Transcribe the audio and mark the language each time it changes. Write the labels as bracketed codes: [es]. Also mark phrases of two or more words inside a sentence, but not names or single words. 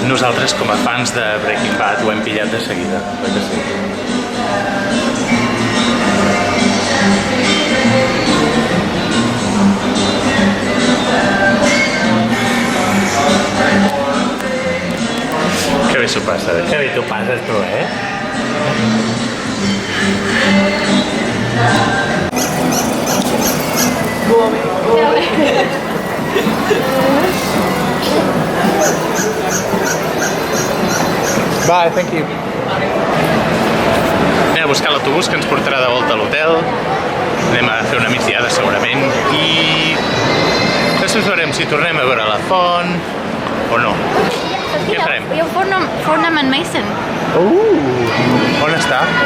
[ca] Nosaltres, com a fans de Breaking Bad, ho hem pillat de seguida, oi que sí? Que bé s'ho passa, que bé t'ho passes tu, [en] Bye, thank you. [ca] Anem a buscar l'autobús que ens portarà de volta a l'hotel. Anem a fer una migdiada segurament i després veurem si tornem a veure la font o no. Què farem? Hi ha un Fornam Mason. On està?